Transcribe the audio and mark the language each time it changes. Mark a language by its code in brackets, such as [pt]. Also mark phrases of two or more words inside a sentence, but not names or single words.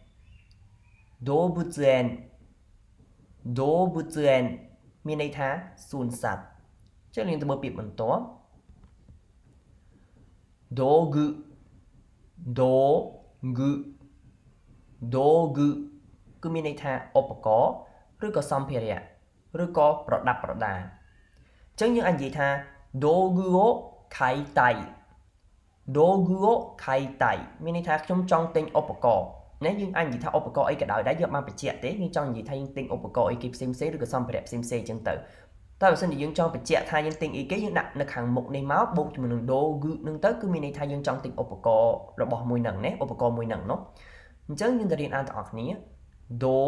[km] មានន័យថាសួនសត្វអញ្ចឹងយើងទៅមើលពាក្យបន្ទាប់道具គឺមានន័យថាឧបករណ៍ឬក៏សម្ភារៈឬក៏ប្រដាប់ប្រដាអញ្ចឹងយើងអាចនិយាយថា [ja] 道具を買いたい [km] មានន័យថាខ្ញុំចង់ទិញឧបករណ៍ណាយើងអាចនិយាយថាឧបករណ៍អីក៏ដោយដែរយើងបានបញ្ជាក់ទេយើងចង់និយាយថាយើងទិញឧបករណ៍អីគេផ្សេងឬក៏សម្ភារៈផ្សេងអញ្ចឹងទៅតែបើសិនជាយើងចង់បញ្ជាក់ថាយើងទិញអីគេយើងដាក់នៅខាងមុខនេះមកបូកជាមួយនឹង道具នឹងទៅគឺមានន័យថាយើងចង់ទិញឧបករណ៍របស់មួយហ្នឹងណាឧបករណ៍មួយហ្នឹងเนาะអញ្ចឹងយើងទៅរៀនអានទាំងអស់គ្នា道